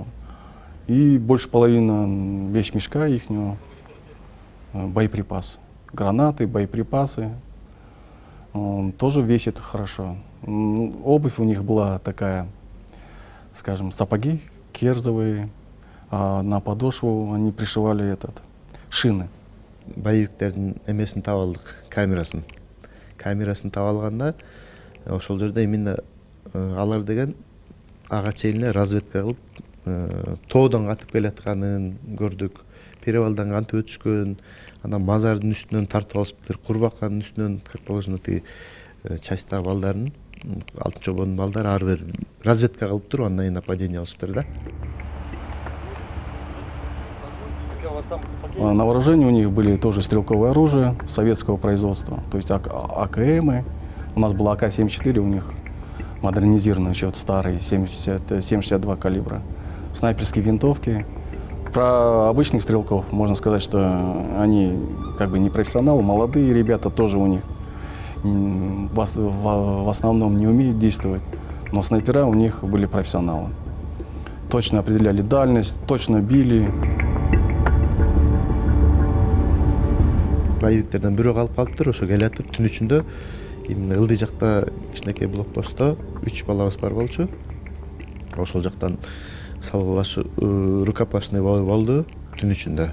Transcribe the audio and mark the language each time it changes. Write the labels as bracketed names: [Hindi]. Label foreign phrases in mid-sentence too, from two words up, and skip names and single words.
[Russian] И больше половины вещмешка ихнего боеприпасы. Гранаты, боеприпасы. Он тоже весит хорошо. Обувь у них была такая, скажем, сапоги керзовые, а на подошву они пришивали шины. [Kyrgyz] Боевиктердин эмесин таап алдык, камерасын. Камерасын таап алганда, ошол жерде именно алар деген ага чейин эле разведка кылып, тоодон катып келатканын көрдүк. Перевалдан кантип өтүшкөн, анан мазардын үстүнөн тартып алышыптыр, Курбаканын үстүнөн, [Russian] как положено, [Kyrgyz] тиги частьтагы балдарын, Алтын чобондун балдары ар бир разведка кылып туруп, андан кийин нападение кылышыптыр да. [Russian] На вооружении у них были тоже стрелковое оружие советского производства, то есть АКМы. У нас был АК-74, у них модернизированный еще старый 7,62 калибра. Снайперские винтовки. Про обычных стрелков можно сказать, что они как бы не профессионалы, молодые ребята тоже у них в основном не умеют действовать, но снайпера у них были профессионалы. Точно определяли дальность, точно били. [Kyrgyz] Боевиктерден бирөө калып калыптыр, ошо келатып түн ичинде именно ылдый жакта кичинекей блокпостто 3 балабыз бар болчу. Ошол жактан рукопашный болду түн ичинде.